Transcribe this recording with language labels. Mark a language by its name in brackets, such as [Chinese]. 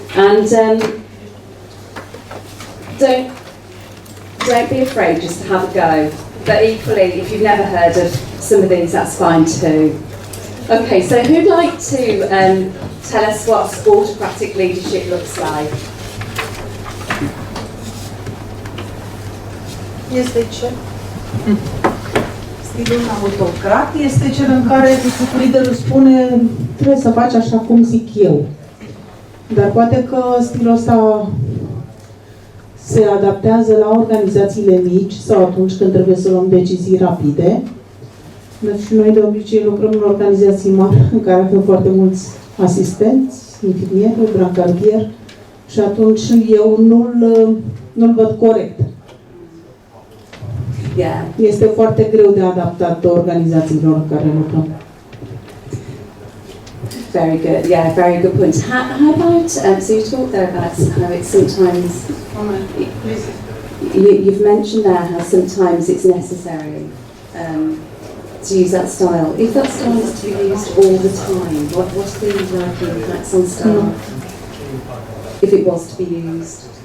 [English] And don't be afraid just to have a go. But equally, if you've never heard of some of these, that's fine too. Okay, so who'd like to tell us what autocratic leadership looks like? [Romanian] Este cel stilul autocrat este cel în care liderul spune Trebuie să faci așa cum zic eu. Dar poate că stilul ăsta se adaptează la organizațiile mici sau atunci când trebuie să luăm decizii rapide. Deci noi de obicei lucrăm în organizații mari în care avem foarte mulți asistenți, infirmieri, brancardier, și atunci eu nu-l văd corect. [English] Yeah. [Romanian] Este foarte greu de adaptat organizațiilor în care lucrăm. [English] Very good. Yeah, very good point. How about so you talked there about how it's sometimes you've mentioned there how sometimes it's necessary to use that style. If that style is to be used all the time, what's the likely impacts on staff if it was to be used?